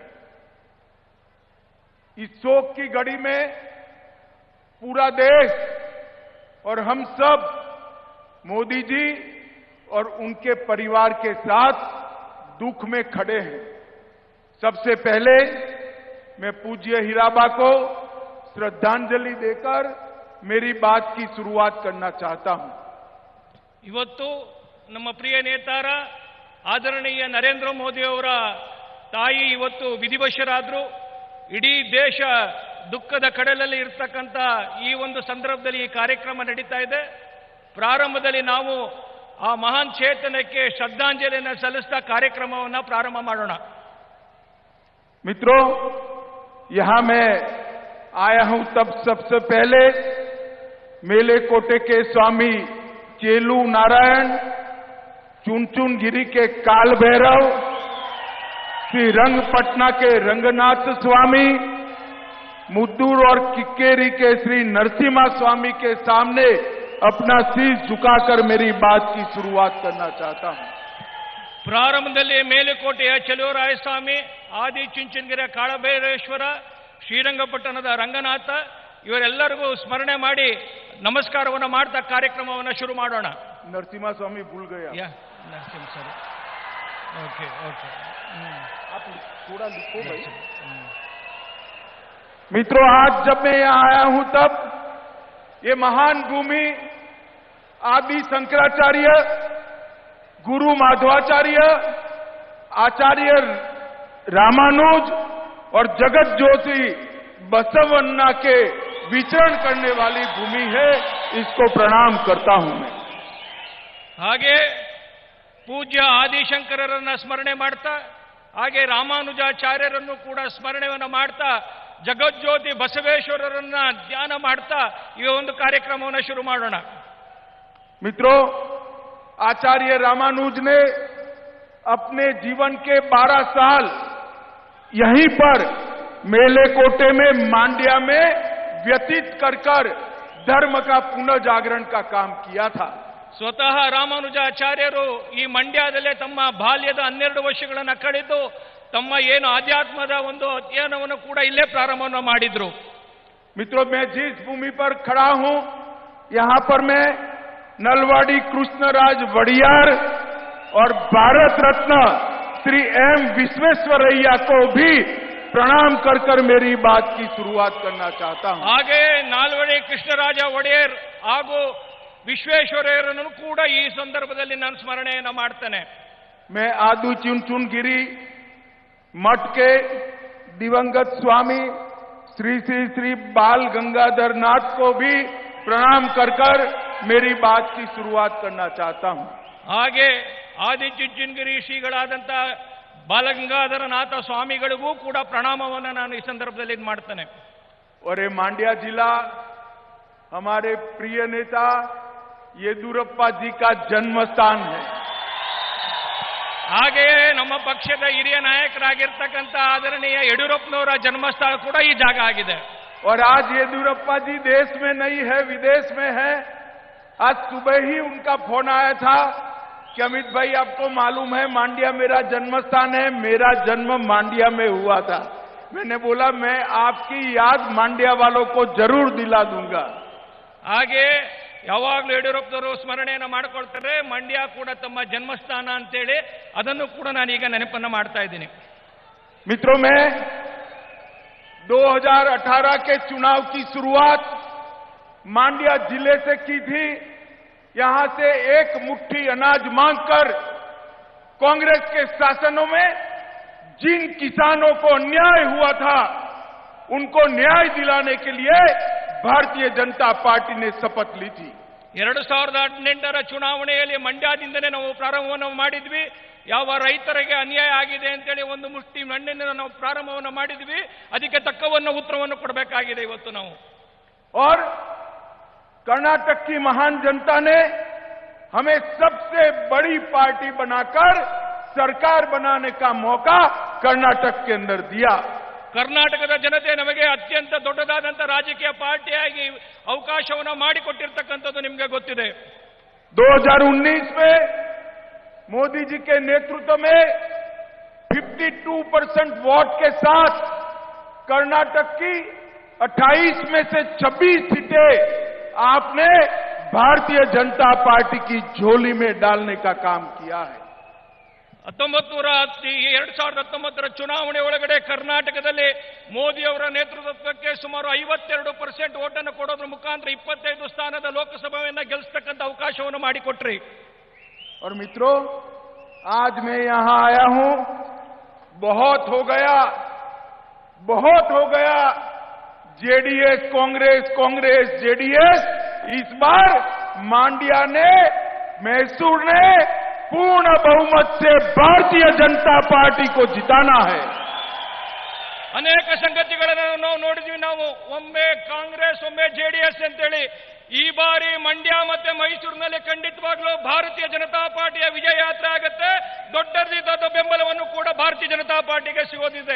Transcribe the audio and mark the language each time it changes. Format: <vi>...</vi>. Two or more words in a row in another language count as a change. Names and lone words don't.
<hi>इस शोक की घड़ी में पूरा देश और हम सब मोदी जी और उनके परिवार के साथ दुख में खड़े हैं. सबसे पहले मैं पूज्य हीराबा को श्रद्धांजलि देकर मेरी बात की शुरुआत करना चाहता हूं.</hi> <kn>ಇವತ್ತು ನಮ್ಮ ಪ್ರಿಯ ನೇತಾರ ಆದರಣೀಯ ನರೇಂದ್ರ ಮೋದಿ ಅವರ ತಾಯಿ ಇವತ್ತು ವಿಧಿವಶರಾದರು. ಇಡೀ ದೇಶ ದುಃಖದ ಕಡಲಲ್ಲಿ ಇರತಕ್ಕಂತ ಈ ಒಂದು ಸಂದರ್ಭದಲ್ಲಿ ಈ ಕಾರ್ಯಕ್ರಮ ನಡೀತಾ ಇದೆ. ಪ್ರಾರಂಭದಲ್ಲಿ ನಾವು ಆ ಮಹಾನ್ ಚೇತನಕ್ಕೆ ಶ್ರದ್ಧಾಂಜಲಿಯನ್ನು ಸಲ್ಲಿಸ್ತಾ ಕಾರ್ಯಕ್ರಮವನ್ನು ಪ್ರಾರಂಭ ಮಾಡೋಣ.</kn> <hi>मित्रों, यहां मैं आया हूं तब सबसे पहले मेलेकोटे के स्वामी चेलू नारायण, चुनचुन गिरी के काल भैरव, श्री रंगपटना के रंगनाथ स्वामी, मुद्दूर और किक्केरी के श्री नरसिम्हा स्वामी के सामने अपना शीश झुकाकर मेरी बात की शुरुआत करना चाहता हूं.</hi> <kn>ಪ್ರಾರಂಭದಲ್ಲಿ ಮೇಲುಕೋಟೆಯ ಚೆಲುವರಾಯಸ್ವಾಮಿ, ಆದಿ ಚುಂಚನಗಿರಿಯ ಕಾಳಭೈರೇಶ್ವರ, ಶ್ರೀರಂಗಪಟ್ಟಣದ ರಂಗನಾಥ ಇವರೆಲ್ಲರಿಗೂ ಸ್ಮರಣೆ ಮಾಡಿ ನಮಸ್ಕಾರವನ್ನು ಮಾಡ್ತಾ ಕಾರ್ಯಕ್ರಮವನ್ನು ಶುರು ಮಾಡೋಣ.</kn> <hi>नरसिम्हा स्वामी भूल गया.</hi> <en>Narasimha sir, okay okay,</en> <hi>आप थोड़ा लिखो भाई. मित्रों, आज जब मैं यहां आया हूं तब ये महान भूमि आदि शंकराचार्य, गुरु माधवाचार्य, आचार्य रामानुज और जगत ज्योति बसवन्ना के विचरण करने वाली भूमि है. इसको प्रणाम करता हूं मैं.</hi> <kn>ಹಾಗೆ ಪೂಜ್ಯ ಆದಿಶಂಕರರನ್ನ ಸ್ಮರಣೆ ಮಾಡ್ತಾ, ಹಾಗೆ ರಾಮಾನುಜಾಚಾರ್ಯರನ್ನು ಕೂಡ ಸ್ಮರಣೆಯನ್ನು ಮಾಡ್ತಾ, ಜಗಜ್ಯೋತಿ ಬಸವೇಶ್ವರರನ್ನ ಧ್ಯಾನ ಮಾಡ್ತಾ ಈ ಒಂದು ಕಾರ್ಯಕ್ರಮವನ್ನು ಶುರು ಮಾಡೋಣ.</kn> <hi>मित्रों, आचार्य रामानुज ने अपने जीवन के 12 साल यहीं पर मेलेकोटे में मांड्या में व्यतीत कर धर्म का पुनर्जागरण का काम किया था.</hi> <kn>ಸ್ವತಃ ರಾಮಾನುಜಾಚಾರ್ಯರು ಈ ಮಂಡ್ಯದಲ್ಲೇ ತಮ್ಮ ಬಾಲ್ಯದ 12 ವರ್ಷಗಳನ್ನು ಕಳೆದು ತಮ್ಮ ಏನು ಆಧ್ಯಾತ್ಮದ ಒಂದು ಅಧ್ಯಯನವನ್ನು ಕೂಡ ಇಲ್ಲೇ ಪ್ರಾರಂಭವನ್ನು ಮಾಡಿದ್ರು.</kn> <hi>मित्रों, मैं जिस भूमि पर खड़ा हूं, यहां पर मैं नलवाड़ी कृष्णराज वड़ियार और भारत रत्न श्री एम विश्वेश्वरैया को भी प्रणाम कर मेरी बात की शुरुआत करना चाहता हूं.</hi> <kn>ಹಾಗೆ ನಾಲ್ವಡಿ ಕೃಷ್ಣರಾಜ ಒಡೆಯರ್ ಹಾಗೂ ವಿಶ್ವೇಶ್ವರಯ್ಯರನ್ನು ಕೂಡ ಈ ಸಂದರ್ಭದಲ್ಲಿ ನಾನು ಸ್ಮರಣೆಯನ್ನು ಮಾಡ್ತೇನೆ.</kn> <hi>मैं आदू चुनचुनगिरी मठ के दिवंगत स्वामी श्री श्री श्री बाल गंगाधर नाथ को भी प्रणाम कर मेरी बात की शुरुआत करना चाहता हूं.</hi> <kn>ಹಾಗೆ ಆದಿಚುಂಚನಗಿರಿ ಶ್ರೀಗಳಾದಂಥ ಬಾಲಗಂಗಾಧರನಾಥ ಸ್ವಾಮಿಗಳಿಗೂ ಕೂಡ ಪ್ರಣಾಮವನ್ನು ನಾನು ಈ ಸಂದರ್ಭದಲ್ಲಿ ಮಾಡ್ತೇನೆ.</kn> <hi>और ये मांड्या जिला हमारे प्रिय नेता येदुरप्पा जी का जन्म स्थान है.</hi> <kn>ಹಾಗೆಯೇ ನಮ್ಮ ಪಕ್ಷದ ಹಿರಿಯ ನಾಯಕರಾಗಿರ್ತಕ್ಕಂಥ ಆದರಣೀಯ ಯಡಿಯೂರಪ್ಪನವರ ಜನ್ಮಸ್ಥಳ ಕೂಡ ಈ ಜಾಗ ಆಗಿದೆ.</kn> <hi>और आज येदुरप्पा जी देश में नहीं है, विदेश में है. आज सुबह ही उनका फोन आया था कि अमित भाई, आपको मालूम है मांड्या मेरा जन्म स्थान है, मेरा जन्म मांड्या में हुआ था. मैंने बोला मैं आपकी याद मांड्या वालों को जरूर दिला दूंगा.</hi> <kn>ಹಾಗೆ ಯಾವಾಗಲೂ ಯಡಿಯೂರಪ್ಪನವರು ಸ್ಮರಣೆಯನ್ನು ಮಾಡಿಕೊಳ್ತಾರೆ, ಮಂಡ್ಯ ಕೂಡ ತಮ್ಮ ಜನ್ಮಸ್ಥಾನ ಅಂತೇಳಿ ಅದನ್ನು ಕೂಡ ನಾನೀಗ ನೆನಪನ್ನು ಮಾಡ್ತಾ ಇದ್ದೀನಿ.</kn> <hi>मित्रों, मैं 2018 के चुनाव की शुरुआत मांड्या जिले से की थी. यहां से एक मुट्ठी अनाज मांगकर कांग्रेस के शासनों में जिन किसानों को अन्याय हुआ था उनको न्याय दिलाने के लिए भारतीय जनता पार्टी ने शपथ ली थी.</hi> <kn>2018ರ ಚುನಾವಣೆಯಲ್ಲಿ ಮಂಡ್ಯದಿಂದನೇ ನಾವು ಪ್ರಾರಂಭವನ್ನು ಮಾಡಿದ್ವಿ. ಯಾವ ರೈತರಿಗೆ ಅನ್ಯಾಯ ಆಗಿದೆ ಅಂತೇಳಿ ಒಂದು ಮುಷ್ಟಿ ಮಣ್ಣಿನ ನಾವು ಪ್ರಾರಂಭವನ್ನು ಮಾಡಿದ್ವಿ. ಅದಕ್ಕೆ ತಕ್ಕವನ್ನು ಉತ್ತರವನ್ನು ಕೊಡಬೇಕಾಗಿದೆ ಇವತ್ತು ನಾವು.</kn> <hi>और कर्नाटक की महान जनता ने हमें सबसे बड़ी पार्टी बनाकर सरकार बनाने का मौका कर्नाटक के अंदर दिया.</hi> <kn>ಕರ್ನಾಟಕದ ಜನತೆ ನಮಗೆ ಅತ್ಯಂತ ದೊಡ್ಡದಾದಂಥ ರಾಜಕೀಯ ಪಾರ್ಟಿಯಾಗಿ ಅವಕಾಶವನ್ನು ಮಾಡಿಕೊಟ್ಟಿರ್ತಕ್ಕಂಥದ್ದು ನಿಮಗೆ ಗೊತ್ತಿದೆ.</kn> <hi>2019 में मोदी जी के नेतृत्व में 52% वोट के साथ कर्नाटक की 28 में से 26 सीटें आपने भारतीय जनता पार्टी की झोली में डालने का काम किया है.</hi> <kn>2019ರ ಚುನಾವಣೆ ಒಳಗಡೆ ಕರ್ನಾಟಕದಲ್ಲಿ ಮೋದಿ ಅವರ ನೇತೃತ್ವಕ್ಕೆ ಸುಮಾರು 52% ಓಟನ್ನು ಕೊಡೋದ್ರ ಮುಖಾಂತರ 25 ಸ್ಥಾನದ ಲೋಕಸಭೆಯನ್ನು ಗೆಲ್ಲಿಸತಕ್ಕಂಥ ಅವಕಾಶವನ್ನು ಮಾಡಿಕೊಟ್ರಿ.</kn> <hi>और मित्रों, आज मैं यहां आया हूं, बहुत हो गया जेडीएस कांग्रेस, कांग्रेस जेडीएस. इस बार मांड्या ने, मैसूर ने पूर्ण बहुमत से भारतीय जनता पार्टी को जिताना है.</hi> <kn>ಅನೇಕ ಸಂಗತಿಗಳನ್ನು ನಾವು ನೋಡಿದ್ವಿ. ನಾವು ಒಮ್ಮೆ ಕಾಂಗ್ರೆಸ್, ಒಮ್ಮೆ ಜೆಡಿಎಸ್ ಅಂತೇಳಿ. ಈ ಬಾರಿ ಮಂಡ್ಯ ಮತ್ತೆ ಮೈಸೂರಿನಲ್ಲಿ ಖಂಡಿತವಾಗ್ಲೂ ಭಾರತೀಯ ಜನತಾ ಪಾರ್ಟಿಯ ವಿಜಯ ಯಾತ್ರೆ ಆಗುತ್ತೆ. ದೊಡ್ಡ ಬೆಂಬಲವನ್ನು ಕೂಡ ಭಾರತೀಯ ಜನತಾ ಪಾರ್ಟಿಗೆ ಸಿಗೋದಿದೆ.</kn>